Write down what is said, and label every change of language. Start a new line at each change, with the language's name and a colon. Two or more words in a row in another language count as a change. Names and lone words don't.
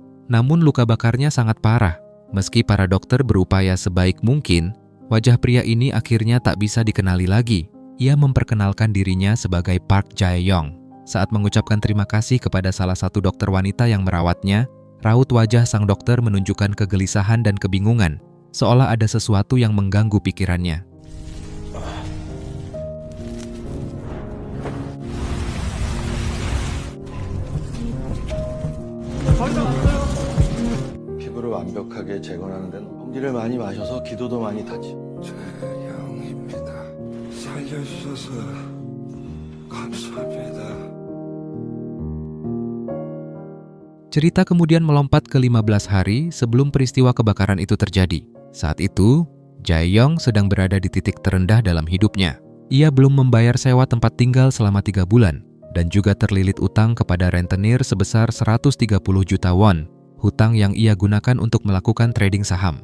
Indonesian: Namun luka bakarnya sangat parah. Meski para dokter berupaya sebaik mungkin, wajah pria ini akhirnya tak bisa dikenali lagi. Ia memperkenalkan dirinya sebagai Park Jae-yong. Saat mengucapkan terima kasih kepada salah satu dokter wanita yang merawatnya, raut wajah sang dokter menunjukkan kegelisahan dan kebingungan, seolah ada sesuatu yang mengganggu pikirannya.
Korean: 피부를 완벽하게 재건하는 데는 공기를 많이 마셔서 기도도 많이 타지. 최영입니다. 살려주셔서 감사합니다.
Indonesian: Cerita kemudian melompat ke 15 hari sebelum peristiwa kebakaran itu terjadi. Saat itu, Jae-yong sedang berada di titik terendah dalam hidupnya. Ia belum membayar sewa tempat tinggal selama 3 bulan dan juga terlilit utang kepada rentenir sebesar 130 juta won, hutang yang ia gunakan untuk melakukan trading saham.